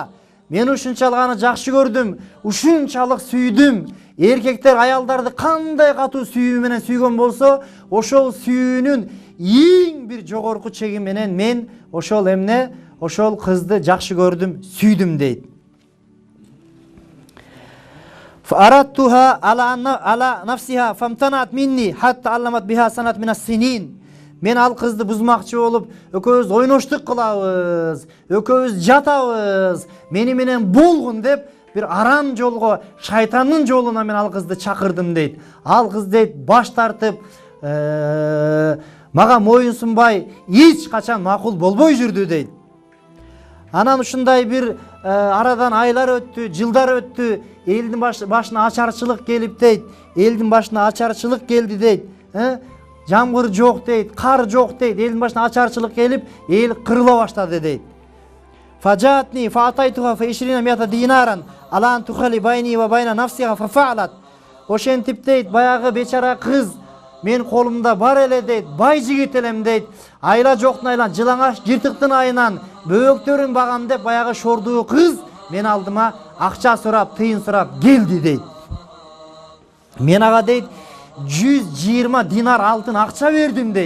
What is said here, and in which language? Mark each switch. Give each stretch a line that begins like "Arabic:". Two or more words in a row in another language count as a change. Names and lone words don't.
Kyrgyz: Мен ушунчалык аны жакшы көрдүм, ушунчалык сүйдүм. Эркектер аялдарды кандай катуу сүйүү менен сүйгөн болсо, ошол сүйүүнүн эң бир жогорку чеги менен мен ошол кызды жакшы көрдүм, сүйдүм дейт.
Arabic: فراودتها عن نفسها فامتنعت مني حتى ألمت بها سنة من السنين.
Kyrgyz: Мен ал кызды бузмакчы болуп, экөөбүз ойноштук кылабыз, экөөбүз жатабыз, мени менен болгун деп бир арам жолго, шайтандын жолуна мен ал кызды чакырдым дейт. Ал кыз дейт баш тартып, мага моюн сунбай, эч качан макул болбой жүрдү дейт. Анан ушундай бир арадан айлар өттү, жылдар өттү, элдин башына ачарчылык келип дейт. Элдин башына ачарчылык келди дейт. Жамгыр жок дейт, кар жок дейт. Элдин башына ачарчылык келип, эл кырыла баштады дейт.
Arabic: فجاءتني فأعطيتها 20 مائة دينارا على أن تخلي بيني وبين نفسها ففعلت.
Kyrgyz: Ошентип дейт, баягы бечара кыз мен колумда бар эле дейт, бай жигит элем дейт. Айла жоктун айлан, жылаңаш жыртыктын айынан бөөктөрүн багам деп баягы шордуу кыз мен алдыма акча сурап, тыйын сурап келди дейт. Мен ага дейт 120 динар алтын акча бердим дейт.